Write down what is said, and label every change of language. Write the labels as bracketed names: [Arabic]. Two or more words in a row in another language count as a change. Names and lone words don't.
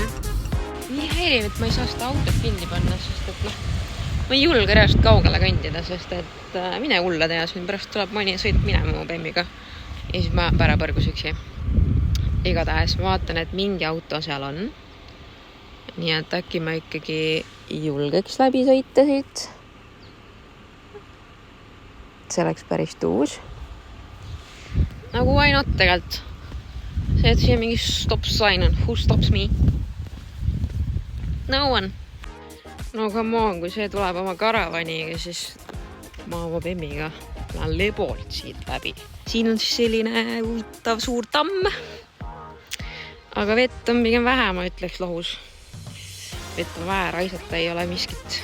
[Estonian] Nii häiriv, et ma ei saa seda autot kinni panna, sest et ma ei julge reaalselt kaugele kõndida, sest et mine hulla tea, siin pärast tuleb mõni sõidab minema mu bemmiga ja siis ma pära põrgus üksi. Igatahes ma vaatan, et mingi auto seal on. Nii et äkki ma ikkagi julgeks läbi sõita siit. See oleks päris tuus. Nagu [English] why not [Estonian] tegelt. See, et siin mingi [English] stop sign [Estonian] on. [English] Who stops me? No one. [Estonian] No [English] come on, [Estonian] kui see tuleb oma karavaniga, siis ma oma bemmiga lähen leboolt siit läbi. Siin on siis selline huvitav suur tamm. Aga vett on pigem vähe, ma ütleks lohus. Vett on vähe, raisata ei ole miskit.